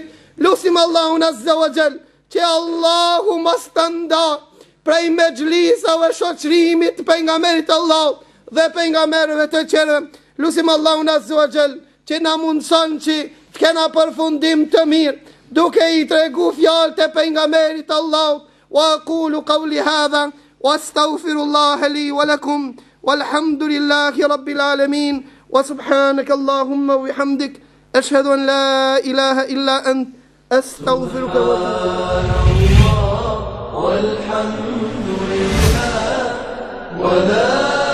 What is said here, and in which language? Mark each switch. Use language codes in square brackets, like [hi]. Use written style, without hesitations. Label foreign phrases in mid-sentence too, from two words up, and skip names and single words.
[sq] Lusim Allahun [ar] عز وجل, [sq] që Allahu mos ta nda prej mexhlisave shoqërimit të pejgamberit Allah dhe pejgamberëve të tjerë. Lusim Allahun [ar] عز وجل, [sq] që na mundson që të kena përfundim të mirë, duke i tregu fjalët e pejgamberit Allah. [ar] وأقول قولي هذا وأستغفر الله لي ولكم. والحمد لله رب العالمين وسبحانك اللهم وبحمدك أشهد أن لا إله إلا أنت أستغفرك والحمد لله ولا